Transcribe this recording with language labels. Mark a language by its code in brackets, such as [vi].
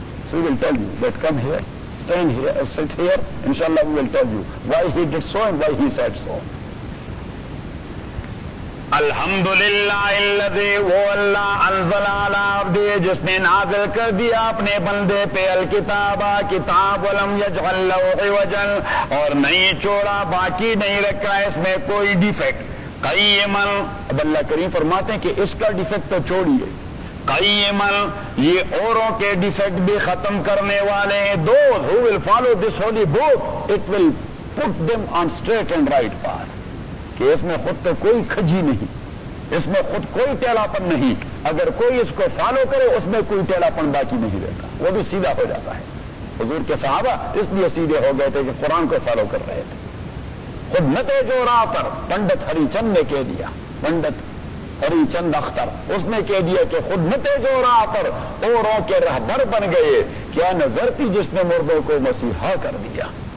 [en] So he will tell you that come here, stand here, sit here, inshallah we will tell you why he did so and why he said so. [ar] الحمدللہ الذی [ur] وہ اللہ [ar] انزل علی عبدی, [ur] جس نے نازل کر دیا اپنے بندے پہ الکتاب, کتاب [ar] ولم یجعل له عوجا, [ur] اور نہیں چھوڑا باقی نہیں رکھا اس میں کوئی ڈیفیکٹ. [ar] قیما, [ur] اب اللہ کریم فرماتے ہیں کہ اس کا ڈیفیکٹ تو چھوڑیے, [ar] قیما [ur] یہ اوروں کے ڈیفیکٹ بھی ختم کرنے والے ہیں. [en] Those who will follow this holy book, it will put them on straight and right path. [ur] کہ اس میں خود تو کوئی کھجی نہیں, اس میں خود کوئی ٹیلاپن نہیں, اگر کوئی اس کو فالو کرے اس میں کوئی ٹیلاپن باقی نہیں رہتا, وہ بھی سیدھا ہو جاتا ہے. حضور کے صحابہ اس لیے سیدھے ہو گئے تھے کہ قرآن کو فالو کر رہے تھے. خود نہ تھے جو راہ پر پنڈت ہری چند نے کہہ دیا, پنڈت ہری چند اختر, اس نے کہہ دیا کہ خود نہ تھے جو راہ پر اوروں کے رہبر بن گئے, کیا نظر تھی جس نے مردوں کو مسیحا کر دیا.